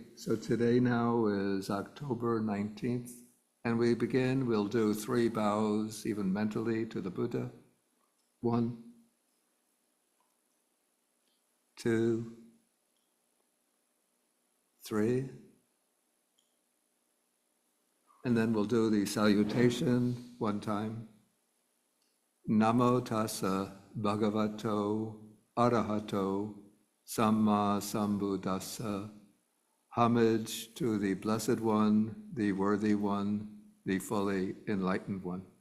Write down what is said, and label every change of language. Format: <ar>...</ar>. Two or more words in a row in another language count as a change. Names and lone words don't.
<en>So today now is October 19th, and we'll do 3 bows, even mentally, to the Buddha. 1, 2, 3. And then we'll do the salutation one time.</en> <pi>Namo tassa bhagavato arahato samma sambuddhassa.</pi> <en>Homage to the Blessed One, the Worthy One, the fully enlightened one.</en>